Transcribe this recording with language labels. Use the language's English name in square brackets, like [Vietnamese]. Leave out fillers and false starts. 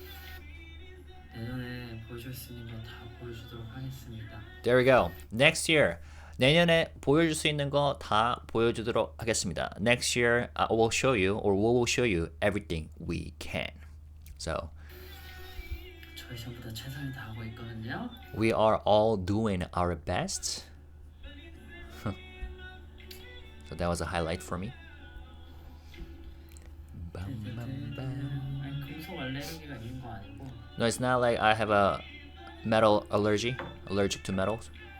[Korean] 내년에 보여줄 수 있는 거 다 보여주도록 하겠습니다. [English] There we go. Next year. [Korean] 내년에 보여줄 수 있는 거 다 보여주도록 하겠습니다. [English] Next year, I will show you, or we will show you everything we can. So, [Korean] 저희 전부 다 최선을 다하고 있거든요. [English] we are all doing our best. So that was a highlight for me. [Korean] 아니 금속 알레르기가 있는 거 아니고. [English] No, it's not like I have a metal allergic to metals.